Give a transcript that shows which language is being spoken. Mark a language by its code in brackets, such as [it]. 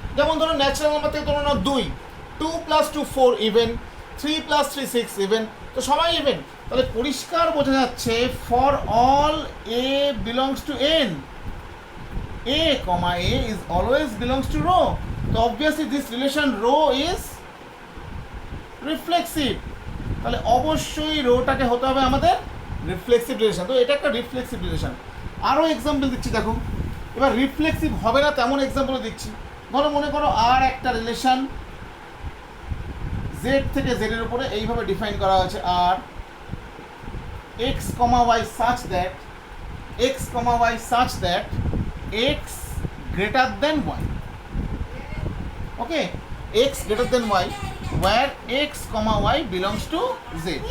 [bn] যেমন ধরো natural number থেকে ধরো না 2, 2 + 2 4 ইভেন, 3 + 3 6 ইভেন, তো সবাই ইভেন। তাহলে পরিষ্কার বোঝা যাচ্ছে for all A belongs to N, [en] a comma a is always belongs to rho. So obviously this relation rho is reflexive. [bn] তাহলে অবশ্যই রোটাকে হতে হবে আমাদের রিফ্লেক্সিভ রিলেশন। তো এটা একটা রিফ্লেক্সিভ রিলেশন। আরও এক্সাম্পল দিচ্ছি দেখো, এবার রিফ্লেক্সিভ হবে না তেমন এক্সাম্পল দিচ্ছি। ধরো মনে করো আর একটা রিলেশন জেড থেকে জেডের উপরে এইভাবে ডিফাইন করা হয়েছে, আর x comma Y such that, x comma Y such that [en] x greater than y, okay, x greater than y where x comma y belongs to z।